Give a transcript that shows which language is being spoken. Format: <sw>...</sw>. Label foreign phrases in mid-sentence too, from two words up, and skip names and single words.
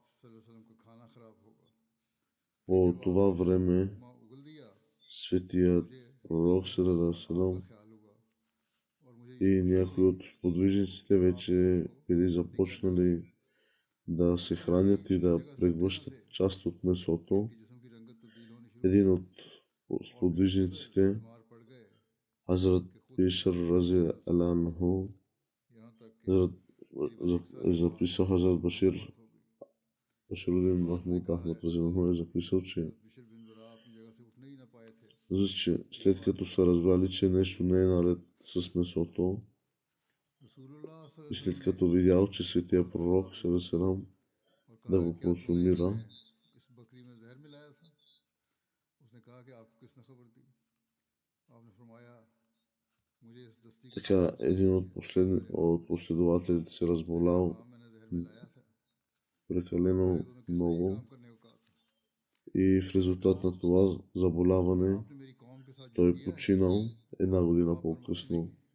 <bg>По това време светият пророк</bg> <ar>صلى الله عليه وسلم</ar> <bg>и някои от сподвижниците вече били започнали да се хранят и да преглъщат част от месото. Един от сподвижниците, Хазрат Бишър</bg> <ar>رضي عليه</ar> <bg>е записал, Хазрат Баширудин Махмуд Ахмад</bg> <ar>رضي عليه</ar> <bg>е записал, че след като са разбрали, че нещо не е наред с месото, и след като видял, че светия пророк салалаху да го консумира, така един от последователите се разболял прекалено много и в резултат на това заболяване той починал една година по-късно.</bg>